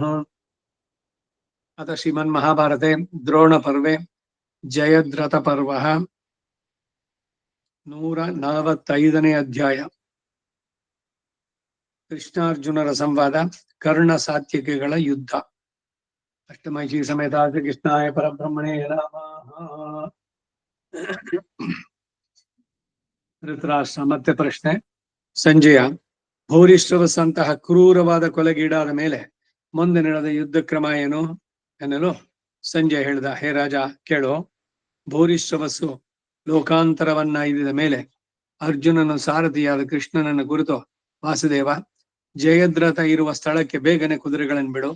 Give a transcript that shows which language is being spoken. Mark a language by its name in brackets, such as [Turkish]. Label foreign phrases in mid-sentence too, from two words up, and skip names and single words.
[Sanskrit] अथ श्रीमन्महाभारते द्रोणपर्वे जयद्रथपर्वः 145 अध्याय [Kannada] ಕೃಷ್ಣಾರ್ಜುನರ ಸಂವಾದ ಕರ್ಣಸಾತ್ಯಕಿಗಳ ಯುದ್ಧ [Sanskrit] अष्टमयी समेत श्रीकृष्णाय परब्रह्मणे नमः। [Kannada] ಧೃತರಾಷ್ಟ್ರ ಮತ್ತೆ ಪ್ರಶ್ನೆ. ಸಂಜಯ ಭೂರಿಶ್ರವಸ್ಸಂತಹ ಕ್ರೂರವಾದ ಕೊಲೆಗೀಡಾದ ಮೇಲೆ ಮುಂದೆ ನಡೆದ ಯುದ್ಧ ಕ್ರಮ ಏನು ಎನ್ನಲು ಸಂಜಯ್ ಹೇಳಿದ, ಹೇ ರಾಜ ಕೇಳು. ಭೂರಿಶ್ರವಸ್ಸು ಲೋಕಾಂತರವನ್ನ ಐದಿದ ಮೇಲೆ ಅರ್ಜುನನ ಸಾರಥಿಯಾದ ಕೃಷ್ಣನನ್ನು ಕುರಿತು, ವಾಸುದೇವ, ಜಯದ್ರಥ ಇರುವ ಸ್ಥಳಕ್ಕೆ ಬೇಗನೆ ಕುದುರೆಗಳನ್ನು ಬಿಡು.